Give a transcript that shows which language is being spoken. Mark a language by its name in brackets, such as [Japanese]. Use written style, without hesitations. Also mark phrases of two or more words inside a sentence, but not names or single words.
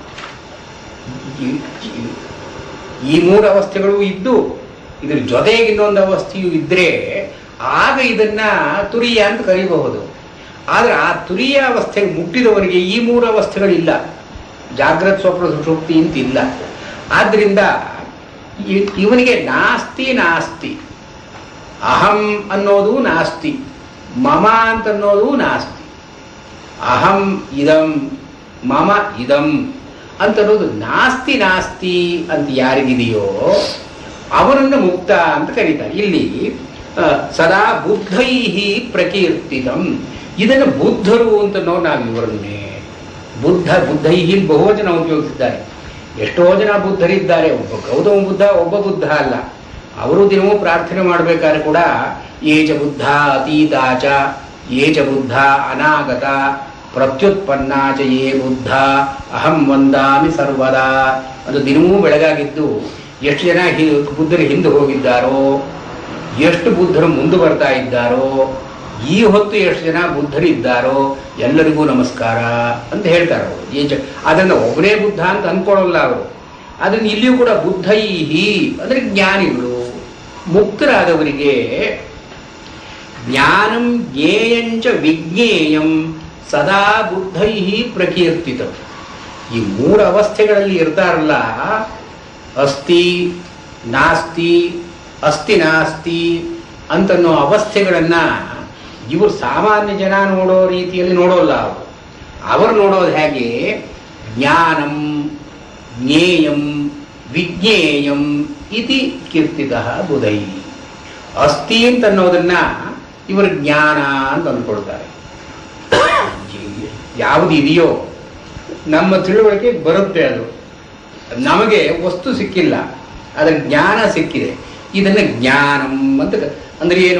[Kannada] ಈ 3 ಅವಸ್ಥೆಗಳು ಇದ್ದು ಇದ್ರ ಜೊತೆಗೆ ಇನ್ನೊಂದು ಅವಸ್ಥೆಯು ಇದ್ರೆ ಆಗ ಇದನ್ನ ತುರಿಯ ಅಂತ ಕರೀಬಹುದು. ಆದ್ರೆ ಆ ತುರಿಯ ಅವಸ್ಥೆಗೆ ಮುಟ್ಟಿದವರಿಗೆ ಈ 3 ಅವಸ್ಥೆಗಳಿಲ್ಲ, [Sanskrit] ಜಾಗ್ರತ್ ಸ್ವಪ್ನ ಸುಷುಪ್ತಿ [Kannada] ಅಂತಿಲ್ಲ. ಆದ್ರಿಂದ ಇವನಿಗೆ [Sanskrit] ನಾಸ್ತಿ ನಾಸ್ತಿ, [Kannada] ಅಹಂ ಅನ್ನೋದು ನಾಸ್ತಿ, ಮಮ ಅಂತನ್ನೋದು ನಾಸ್ತಿ. [Sanskrit] ಅಹಂ ಇದಂ ಮಮ ಇದಂ [Kannada] ಅಂತನ್ನೋದು [Sanskrit] ನಾಸ್ತಿ ನಾಸ್ತಿ [Kannada] ಅಂತ ಯಾರಿಗಿದೆಯೋ ಅವರನ್ನು ಮುಕ್ತ ಅಂತ ಕರೀತಾರೆ. ಇಲ್ಲಿ [Sanskrit] ಸದಾ ಬುದ್ಧೈಹಿ ಪ್ರಕೀರ್ತಿತಂ, [Kannada] ಇದನ್ನು ಬುದ್ಧರು ಅಂತನೋ ನಾವು ಇವರನ್ನೇ ಬುದ್ಧೈಹಿ ಬಹುವಚನ ಉಪಯೋಗಿಸಿದ್ದಾರೆ. ಎಷ್ಟೋ ಜನ ಬುದ್ಧರಿದ್ದಾರೆ, ಒಬ್ಬ ಗೌತಮ ಬುದ್ಧ ಒಬ್ಬ ಬುದ್ಧ ಅಲ್ಲ. ಅವರು ದಿನವೂ ಪ್ರಾರ್ಥನೆ ಮಾಡಬೇಕಾದ್ರೆ ಕೂಡ [Pali] ಏಚ ಬುದ್ಧ ಅತೀತಾಚ ಏಚ ಬುದ್ಧ ಅನಾಗತ ಪ್ರತ್ಯುತ್ಪನ್ನಾಚ ಯೇ ಬುದ್ಧ ಅಹಂ ವಂದಾಮಿ ಸರ್ವದಾ [Kannada] ಅದು ದಿನವೂ ಬೆಳಗಾಗಿದ್ದು ಎಷ್ಟು ಜನ ಬುದ್ಧರು ಹಿಂದೆ ಹೋಗಿದ್ದಾರೋ, ಎಷ್ಟು ಬುದ್ಧರು ಮುಂದೆ ಬರ್ತಾ ಇದ್ದಾರೋ, ಈ ಹೊತ್ತು ಎಷ್ಟು ಜನ ಬುದ್ಧರಿದ್ದಾರೋ ಎಲ್ಲರಿಗೂ ನಮಸ್ಕಾರ ಅಂತ ಹೇಳ್ತಾರೆ ಅವರು. ಅದನ್ನು ಒಬ್ಬನೇ ಬುದ್ಧ ಅಂತ ಅಂದ್ಕೊಳ್ಳಲ್ಲ ಅವರು. ಅದನ್ನು ಇಲ್ಲಿಯೂ ಕೂಡ ಬುದ್ಧೈಹಿ ಅಂದರೆ ಜ್ಞಾನಿಗಳು, ಮುಕ್ತರಾದವರಿಗೆ [Sanskrit] ಜ್ಞಾನಂ ಜ್ಞೇಯಂಚ ವಿಜ್ಞೇಯಂ ಸದಾ ಬುದ್ಧೈಹಿ ಪ್ರಕೀರ್ತಿತ. [Kannada] ಈ ಮೂರು ಅವಸ್ಥೆಗಳಲ್ಲಿ ಇರ್ತಾರಲ್ಲ, [Sanskrit] ಅಸ್ತಿ ನಾಸ್ತಿ ಅಸ್ತಿ ನಾಸ್ತಿ [Kannada] ಅಂತನ್ನೋ ಅವಸ್ಥೆಗಳನ್ನು ಇವರು ಸಾಮಾನ್ಯ ಜನ ನೋಡೋ ರೀತಿಯಲ್ಲಿ ನೋಡೋಲ್ಲ. ಅವರು ನೋಡೋದು ಹೇಗೆ? [Sanskrit] ಜ್ಞಾನಂ ಜ್ಞೇಯಂ ವಿಜ್ಞೇಯಂ ಇತಿ ಕೀರ್ತಿತಃ ಬುಧೈ. [Kannada] ಅಸ್ತಿ ಅಂತನ್ನೋದನ್ನ ಇವರು ಜ್ಞಾನ ಅಂತ ಅಂದ್ಕೊಳ್ತಾರೆ. ಯಾವುದು ಇದೆಯೋ ನಮ್ಮ ತಿಳುವಳಿಕೆ ಬರುತ್ತೆ, ಅದು ನಮಗೆ ವಸ್ತು ಸಿಕ್ಕಿಲ್ಲ, ಅದರ ಜ್ಞಾನ ಸಿಕ್ಕಿದೆ. ಇದನ್ನು ಜ್ಞಾನಂ ಅಂತ ಅಂದ್ರೆ ಏನು?